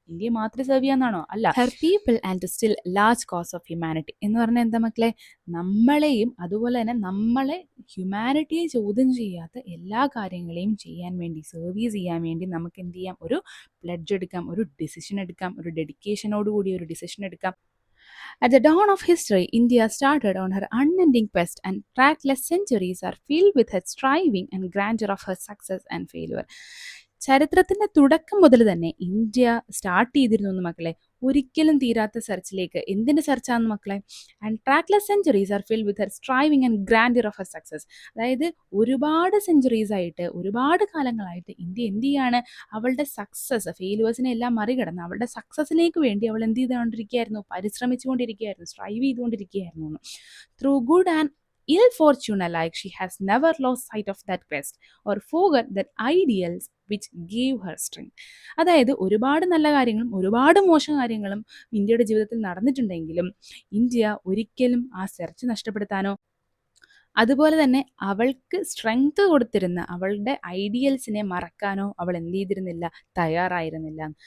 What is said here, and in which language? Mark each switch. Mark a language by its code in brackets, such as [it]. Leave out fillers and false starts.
[ml] ഇന്ത്യയെ മാത്രമേ സെർവ് ചെയ്യാന്നാണോ? അല്ല, [en] her people and still large cause of humanity [ml] എന്ന് പറഞ്ഞാൽ എന്താ മക്കളെ? നമ്മളെയും അതുപോലെ തന്നെ നമ്മളെ ഹ്യൂമാനിറ്റിയെ ചോദ്യം ചെയ്യാത്ത എല്ലാ കാര്യങ്ങളെയും ചെയ്യാൻ വേണ്ടി, സർവീസ് ചെയ്യാൻ വേണ്ടി നമുക്ക് എന്ത് ചെയ്യാം? ഒരു പ്ലെഡ്ജ് എടുക്കാം, ഒരു ഡിസിഷൻ എടുക്കാം, ഒരു ഡെഡിക്കേഷനോടുകൂടി ഒരു ഡിസിഷൻ എടുക്കാം. [en] At the dawn of history, India started on her unending quest, and trackless centuries are filled with her striving and grandeur of her success and failure. [ml] ചരിത്രത്തിന്റെ തുടക്കം മുതൽ തന്നെ ഇന്ത്യ സ്റ്റാർട്ട് ചെയ്തിരുന്നു മക്കളെ ഒരിക്കലും തീരാത്ത സെർച്ചിലേക്ക്. എന്തിന്റെ സെർച്ചാന്ന് മക്കളെ? [en] And trackless centuries are filled with her striving and grandeur of her success. [ml] അതായത് ഒരുപാട് സെഞ്ചുറീസ് ആയിട്ട് ഒരുപാട് കാലങ്ങളായിട്ട് ഇന്ത്യ എന്ത് ചെയ്യാണ്? അവളുടെ സക്സസ് ഫെയിലുവേഴ്സിനെ എല്ലാം മറികടന്ന് അവളുടെ സക്സസിലേക്ക് വേണ്ടി അവൾ എന്ത് ചെയ്തുകൊണ്ടിരിക്കുകയായിരുന്നു? പരിശ്രമിച്ചുകൊണ്ടിരിക്കുകയായിരുന്നു, strive ചെയ്തുകൊണ്ടിരിക്കുകയായിരുന്നു. [en] Through good and ill fortune alike, she has never lost sight of that quest or forgot that ideals which gave her strength. [ml] അതായത് ഒരുപാട് നല്ല കാര്യങ്ങളും ഒരുപാട് മോശം കാര്യങ്ങളും ഇന്ത്യയുടെ ജീവിതത്തിൽ നടന്നിട്ടുണ്ടെങ്കിലും ഇന്ത്യ ഒരിക്കലും ആ സെർച്ച് നഷ്ടപ്പെടുത്താനോ അതുപോലെ തന്നെ അവൾക്ക് സ്ട്രെങ്ത് കൊടുത്തിരുന്ന അവളുടെ ഐഡിയൽസിനെ മറക്കാനോ അവൾ എന്ത് ചെയ്തിരുന്നില്ല? തയ്യാറായിരുന്നില്ല.